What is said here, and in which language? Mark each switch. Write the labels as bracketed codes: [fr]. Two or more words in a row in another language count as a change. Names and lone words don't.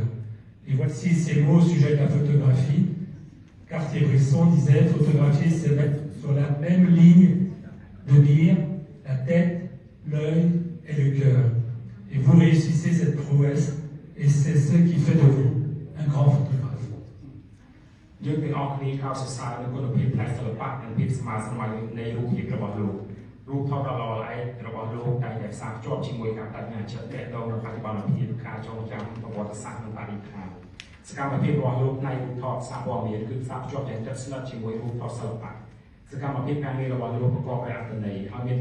[fr] Et voici ces mots au sujet de la photographie. Cartier-Bresson disait « Photographier, c'est mettre sur la même ligne de mire la tête, l'œil et le cœur. » Et vous réussissez cette prouesse et c'est ce qui fait de vous un grand photographe. [km] យើងទាំងអស់គ្នាកោតសរសើរនៅគុណភាពផ្នែកសិល្បៈនិងភាពស្មើសម័យនៃរូបភាពរបស់លោករូបថតដ៏ល្អល្អឯករបស់លោកតែតែផ្សារភ្ជាប់ជាមួយការបដិញ្ញា ចិត្តទាក់ទងនឹងបច្ចុប្បន្នភាពការចងចាំប្រវត្តិសាស្ត្រនិងបរិស្ថានសកម្មភាពរបស់លោកផ្នែករូបថតសារព័ត៌មានគឺផ្សារភ្ជាប់យ៉ាងជិតស្និទ្ធជាមួយរូបថតសិល្បៈសកម្មភាពការងាររបស់លោកប្រកបដោយអត្ថន័យហើយមានទិ